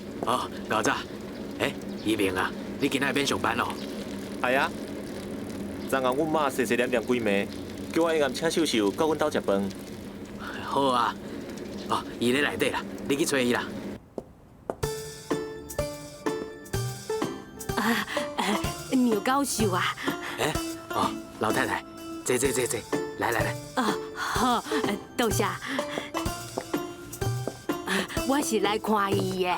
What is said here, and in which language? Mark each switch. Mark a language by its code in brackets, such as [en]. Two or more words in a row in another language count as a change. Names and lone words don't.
[nan] 哦，老早。一鸣啊，你今仔免上班咯？系啊。昨暗阮妈细细念规暝，叫我一暗请秀秀到阮兜食饭。好啊。哦，伊咧内底啦，你去找伊啦。牛高秀啊！老太太，坐，来。好，多谢。我是来看伊的。